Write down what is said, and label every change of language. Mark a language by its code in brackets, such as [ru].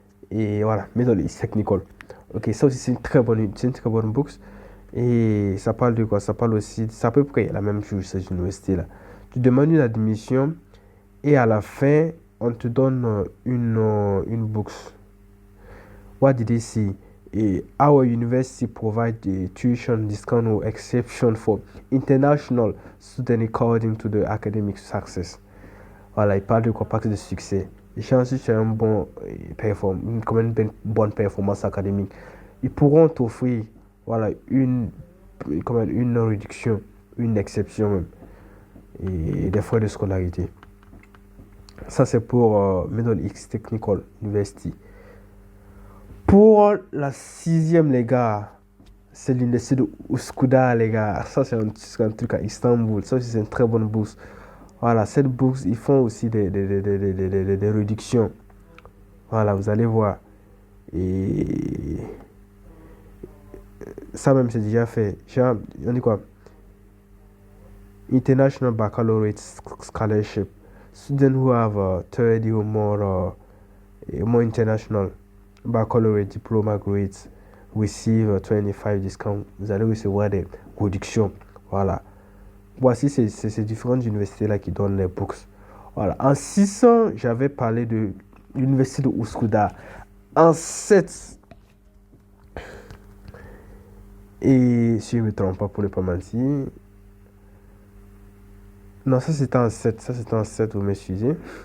[fr] Et voilà, Middle East Technical. Ok, ça aussi c'est une très bonne bourse. Et ça parle de quoi? Ça parle aussi, c'est à peu près la même chose cette université-là. Tu demandes une admission et à la fin, on te donne une bourse. [en] What did they say? Our university provides a tuition discount or exception for international students according to the academic success. [fr] Voilà, il parle de quoi? Pas de succès. Les chances que tu as une bonne performance académique, ils pourront t'offrir voilà, une réduction, une exception même, et des frais de scolarité. Ça, c'est pour Middle East Technical University. Pour la 6e, les gars, c'est l'université de Üsküdar, les gars. Ça, c'est un truc à Istanbul. Ça aussi, c'est une très bonne bourse. Voilà, cette bourse, ils font aussi des réductions. Voilà, vous allez voir. Et ça même, c'est déjà fait. Genre, on dit quoi? [en] international baccalaureate scholarship. Students who have 30 or more international baccalaureate diploma grades receive 25 discounts. [fr] Vous allez recevoir des réductions. Voilà. Voici ces différentes universités-là qui donnent les bourses. Voilà. En 600, j'avais parlé de l'université de Ouskouda. En 7, et si je ne me trompe pas pour ne pas mentir, non, ça c'était en 7, vous m'excusez.